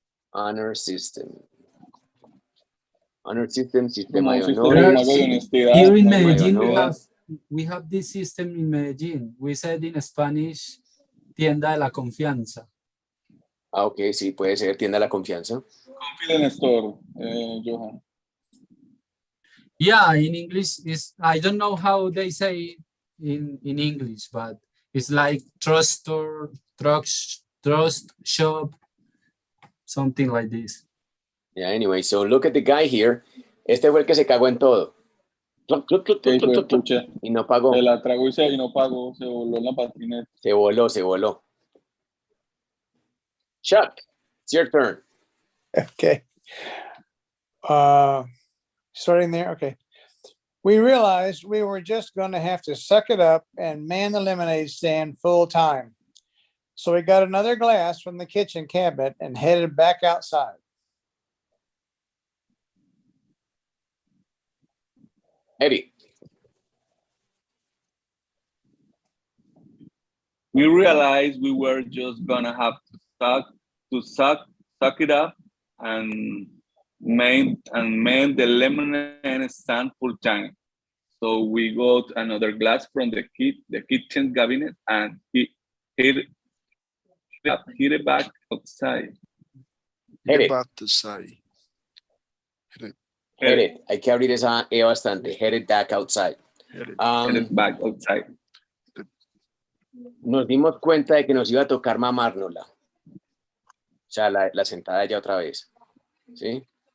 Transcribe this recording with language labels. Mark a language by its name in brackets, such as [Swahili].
[English] Honor system. Honor system, [Spanish] sistema de honor. [English] Here in Medellín, we have this system in Medellín. We said in Spanish, [Spanish] tienda de la confianza. Ah, ok, sí, puede ser tienda de la confianza. [English] Confidence store, Johan. Yeah, in English, I don't know how they say in English, but it's like trust store, trust shop, something like this. Yeah, anyway, so look at the guy here. [Spanish] Este fue el que se cagó en todo. Y no pagó. Se la tragó y no pagó, se voló en la patineta. Se voló. [English] Chuck, it's your turn. Okay. Starting there, okay. We realized we were just going to have to suck it up and man the lemonade stand full time. So we got another glass from the kitchen cabinet and headed back outside. Eddie. We realized we were just gonna have to suck it up and man the lemonade stand full time. So we got another glass from the kitchen cabinet and hit it back outside. Hit it. Back to side. Hit it. [Spanish] Hay que abrir esa E bastante. [English] Hit it back outside. Hit it back outside. [Spanish] Nos dimos cuenta de que nos iba a tocar mamárnosla. O sea, la sentada ya otra vez. ¿Sí?